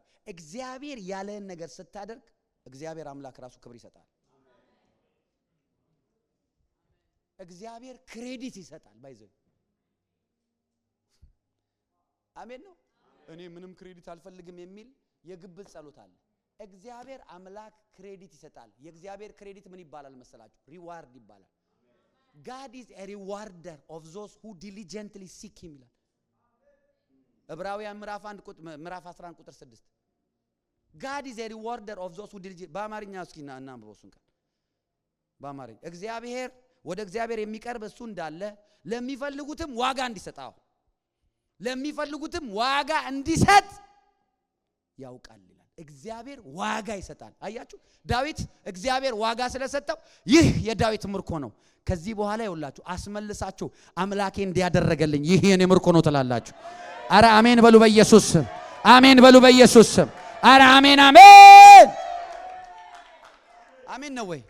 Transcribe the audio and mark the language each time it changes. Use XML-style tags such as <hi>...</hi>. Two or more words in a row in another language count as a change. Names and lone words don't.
<am>እግዚአብሔር ያለህን ነገር ስታደርግ እግዚአብሔር አምላክ ራሱ ክብር ይሰጣል። እግዚአብሔር ክሬዲት ይሰጣል። ባይዘው አሜን ነው። እኔ ምንም ክሬዲት አልፈልግም የሚል የግብዝ ጸሎት አለ። እግዚአብሔር አምላክ ክሬዲት ይሰጣል። የእግዚአብሔር ክሬዲት ምን ይባላል መሰላችሁ? ሪዋርድ ይባላል።</am> <en>God is a rewarder of those who diligently seek him</en> <am>ይላል ዕብራውያን ምዕራፍ 11 ቁጥር 6</am> <en>God is a rewarder of those who diligently</en> <am>በአማርኛ እስኪና እናንብበው እሱን ቃል በአማርኛ እግዚአብሔር ወደ እግዚአብሔር የሚቀርብ እሱ እንዳለ ለሚፈልጉትም ዋጋ እንዲሰጣው ለሚፈልጉትም ዋጋ እንዲሰጥ ያውቃል ይላል። እግዚአብሔር ዋጋ ይሰጣል። አያችሁ ዳዊት እግዚአብሔር ዋጋ ስለሰጠው ይህ የዳዊት ምርኮ ነው። ከዚህ በኋላ ይውላችሁ አስመልሳችሁ አምላኬ እንዲያደረገልኝ ይህ የኔ ምርኮ ነው ትላላችሁ። አረ አሜን በሉ በኢየሱስ ስም። አሜን በሉ በኢየሱስ ስም። አረ አሜን አሜን አሜን ነው ወይ?</am>